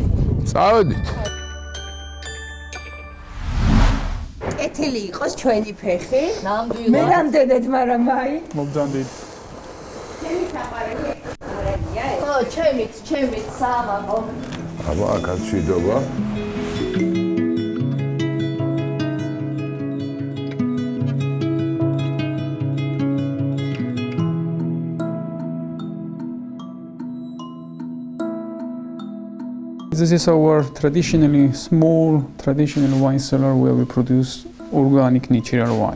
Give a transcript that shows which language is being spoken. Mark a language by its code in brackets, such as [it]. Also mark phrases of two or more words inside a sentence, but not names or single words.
[ka] წავედით. კეთილი იყოს ჩვენი ფეხი. ნამდვილად. მე რამდენად, მაგრამ აი. მოგძანდით. ხო, ჩემით საამაყო. აბა, აქაც შვიდობა. [en] This is our small traditional wine cellar where we produce organic natural wine.